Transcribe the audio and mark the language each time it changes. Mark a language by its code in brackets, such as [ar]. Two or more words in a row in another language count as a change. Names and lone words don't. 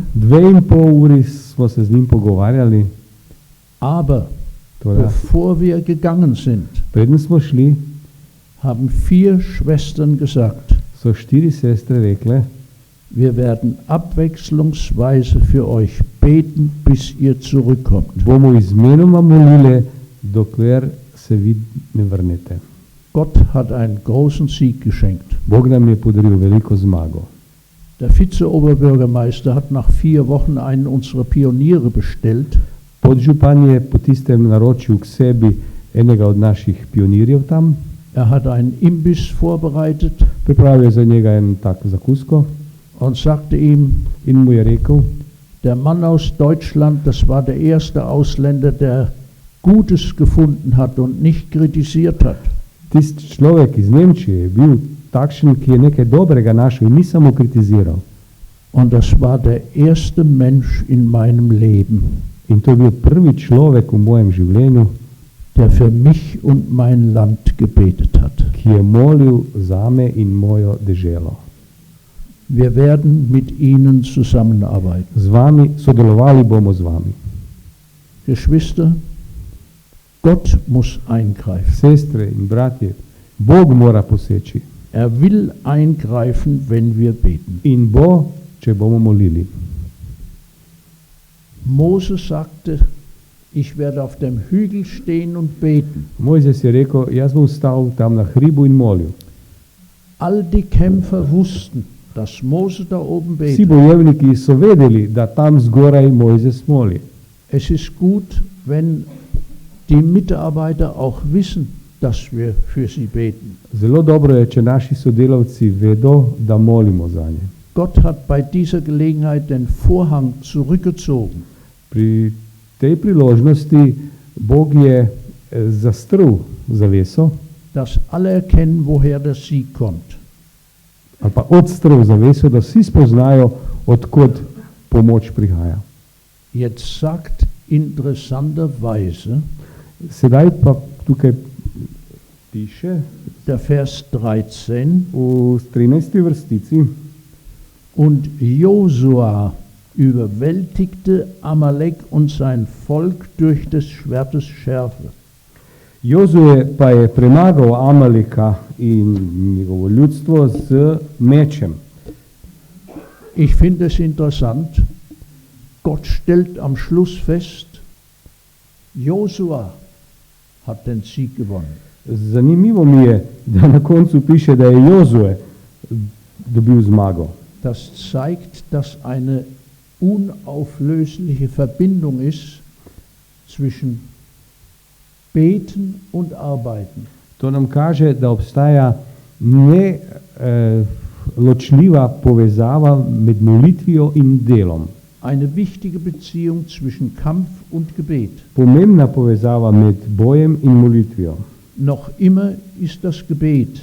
[sl] 2,5 uri smo se z njim pogovarjali. [de] aber [sl] Toda, [de] bevor wir gegangen sind, [sl] preden smo šli, [de] haben 4 Schwestern gesagt, [sl] so 4 sestre rekle, [de] wir werden abwechslungsweise für euch beten, bis ihr zurückkommt. [sl] bomo izmenoma molile, dokler se vi ne vrnete. [de] Gott hat einen großen Sieg geschenkt. [sl] Bog nam je podaril veliko zmago. [de] Der Vize-Oberbürgermeister hat nach 4 Wochen einen unserer Pioniere bestellt. [sl] Podžupan je po tistem naročil k sebi enega od naših pionirjev tam, [de] Er hat einen Imbiss vorbereitet [sl] pripravil je za njega en tak zakusko [de] und sagte ihm, [sl] in mu je rekel, [de] der Mann aus Deutschland, das war der erste Ausländer, der Gutes gefunden hat und nicht kritisiert hat. [sl] tisti človek iz Nemčije je bil takšen, ki je nekaj dobrega našel in ni samo kritiziral. [de] Und das war der erste Mensch in meinem Leben, [sl] In to je bil prvi človek v mojem življenju, [de] der für mich und mein Land gebetet hat. [sl] ki je molil zame in mojo deželo. [de] Wir werden mit ihnen zusammenarbeiten. [sl] Z vami, sodelovali bomo z vami. [de] Geschwister, Gott muss eingreifen. [sl] Sestre in bratje, Bog mora poseči [de] Er will eingreifen, wenn wir beten. [sl] in bo, če bomo molili. [de] Mose sagte, ich werde auf dem Hügel stehen und beten. [sl] Mojzes je rekel, jaz bom stal tam na hribu in molil. [de] All die Kämpfer wussten, dass Mose da oben [sl] Vsi [de] betet. [sl] bojevniki so vedeli, da tam zgoraj Mojzes moli. [de] Es ist gut, wenn die Mitarbeiter auch wissen, dass wir für sie beten. [sl] Zelo dobro je, če naši sodelavci vedo, da molimo za nje. [de] Gott hat bei dieser Gelegenheit den Vorhang zurückgezogen. [sl] Pri tej priložnosti Bog je zastrl zaveso, [de] Dass alle erkennen, woher der Sieg kommt. [sl] ali pa odstrl zaveso, da vsi spoznajo, odkot pomoč prihaja. [de] Jetzt sagt interessanterweise [sl] Sedaj pa tukaj piše [de] der Vers 13, [sl] v 13. vrstici, [de] und Josua überwältigte Amalek und sein Volk durch des Schwertes Schärfe. [sl] Jozue pa je premagal Amaleka in njegovo ljudstvo z mečem. [de] Ich finde es interessant, Gott stellt am Schluss fest, Josua hat den Sieg gewonnen. [sl] Zanimivo mi je, da na koncu piše, da je Jozue dobil zmago. [de] Das zeigt, dass eine unauflösliche Verbindung ist zwischen Beten und Arbeiten. [sl] To nam kaže, da obstaja ločljiva povezava med molitvijo in delom. [de] Eine wichtige Beziehung zwischen Kampf und Gebet. [sl] Pomembna povezava med bojem in molitvijo. [de] Noch immer ist das Gebet